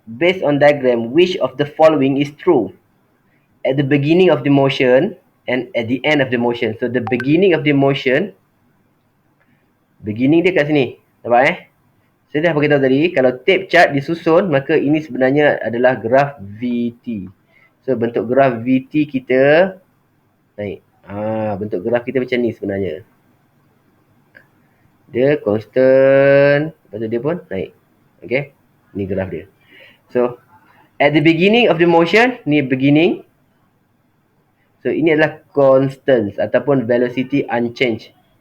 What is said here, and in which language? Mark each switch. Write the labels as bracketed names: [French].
[English] Based on diagram, which of the following is true? At the beginning of the motion and at the end of the motion. So, the beginning of the motion, beginning [Malay] dia kat sini. Nampak Saya dah beritahu tadi, kalau tape chart disusun, maka ini sebenarnya adalah graf VT. So bentuk graf VT kita naik. Bentuk graf kita macam ni sebenarnya. Dia constant, lepas tu dia pun naik. Okay, ni graf dia. [English] So at the beginning of the motion, ni beginning. [Malay] So ini adalah constant ataupun [English] velocity unchanged.